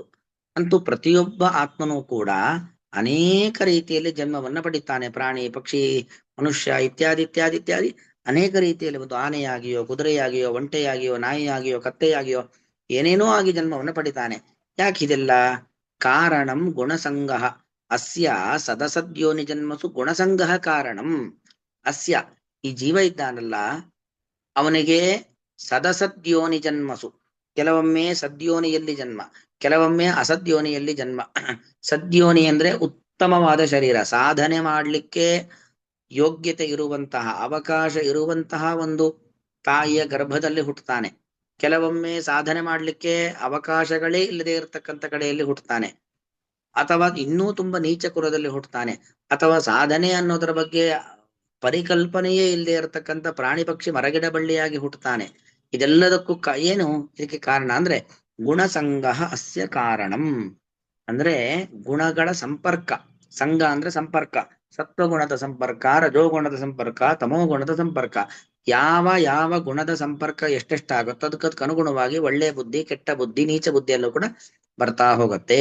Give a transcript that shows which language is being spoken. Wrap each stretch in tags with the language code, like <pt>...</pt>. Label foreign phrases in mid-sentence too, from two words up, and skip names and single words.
<kn>ಅಂತೂ ಪ್ರತಿಯೊಬ್ಬ ಆತ್ಮನೂ ಕೂಡ ಅನೇಕ ರೀತಿಯಲ್ಲಿ ಜನ್ಮವನ್ನ ಪಡಿತಾನೆ. ಪ್ರಾಣಿ, ಪಕ್ಷಿ, ಮನುಷ್ಯ ಇತ್ಯಾದಿ ಇತ್ಯಾದಿ ಇತ್ಯಾದಿ ಅನೇಕ ರೀತಿಯಲ್ಲಿ, ಒಂದು ಆನೆಯಾಗಿಯೋ, ಕುದುರೆಯಾಗಿಯೋ, ಒಂಟೆಯಾಗಿಯೋ, ನಾಯಿಯಾಗಿಯೋ, ಕತ್ತೆಯಾಗಿಯೋ ಏನೇನೋ ಆಗಿ ಜನ್ಮವನ್ನ ಪಡಿತಾನೆ. ಯಾಕಿದೆಲ್ಲ?</kn> <sa>ಕಾರಣಂ ಗುಣಸಂಗ ಅಸ್ಯ ಸದಸದ್ಯೋನಿ ಜನ್ಮಸು ಗುಣಸಂಗ ಕಾರಣಂ ಅಸ್ಯ.</sa> <kn>ಈ ಜೀವ ಇದ್ದಾನಲ್ಲ, ಅವನಿಗೆ</kn> <sa>ಸದಸದ್ಯೋನಿ ಜನ್ಮಸು,</sa> <kn>ಕೆಲವೊಮ್ಮೆ ಸದ್ಯೋನಿಯಲ್ಲಿ ಜನ್ಮ, ಕೆಲವೊಮ್ಮೆ ಅಸದ್ಯೋನಿಯಲ್ಲಿ ಜನ್ಮ. ಸದ್ಯೋನಿ ಅಂದ್ರೆ ಉತ್ತಮವಾದ ಶರೀರ, ಸಾಧನೆ ಮಾಡಲಿಕ್ಕೆ ಯೋಗ್ಯತೆ ಇರುವಂತಹ, ಅವಕಾಶ ಇರುವಂತಹ ಒಂದು ತಾಯಿಯ ಗರ್ಭದಲ್ಲಿ ಹುಟ್ಟುತ್ತಾನೆ. ಕೆಲವೊಮ್ಮೆ ಸಾಧನೆ ಮಾಡಲಿಕ್ಕೆ ಅವಕಾಶಗಳೇ ಇಲ್ಲದೆ ಇರತಕ್ಕಂಥ ಕಡೆಯಲ್ಲಿ ಹುಟ್ಟುತ್ತಾನೆ, ಅಥವಾ ಇನ್ನೂ ತುಂಬಾ ನೀಚ ಕುಲದಲ್ಲಿ ಹುಟ್ಟುತ್ತಾನೆ, ಅಥವಾ ಸಾಧನೆ ಅನ್ನೋದರ ಬಗ್ಗೆ ಪರಿಕಲ್ಪನೆಯೇ ಇಲ್ಲದೆ ಇರತಕ್ಕಂಥ ಪ್ರಾಣಿ ಪಕ್ಷಿ ಮರಗಿಡ ಬಳ್ಳಿಯಾಗಿ ಹುಟ್ಟುತ್ತಾನೆ. ಇದೆಲ್ಲದಕ್ಕೂ ಏನು ಇದಕ್ಕೆ ಕಾರಣ ಅಂದ್ರೆ</kn> <sa>ಗುಣಸಂಗ ಅಸ್ಯ ಕಾರಣಂ.</sa> <kn>ಅಂದ್ರೆ ಗುಣಗಳ ಸಂಪರ್ಕ. ಸಂಘ ಅಂದ್ರೆ ಸಂಪರ್ಕ. ಸತ್ವಗುಣದ ಸಂಪರ್ಕ, ರಜೋಗುಣದ ಸಂಪರ್ಕ, ತಮೋಗುಣದ ಸಂಪರ್ಕ. ಯಾವ ಯಾವ ಗುಣದ ಸಂಪರ್ಕ ಎಷ್ಟೆಷ್ಟಾಗುತ್ತೋ ಅದಕ್ಕೆ ಅನುಗುಣವಾಗಿ ಒಳ್ಳೆ ಬುದ್ಧಿ, ಕೆಟ್ಟ ಬುದ್ಧಿ, ನೀಚ ಬುದ್ಧಿಯಲ್ಲೂ ಕೂಡ ಬರ್ತಾ ಹೋಗುತ್ತೆ.</kn>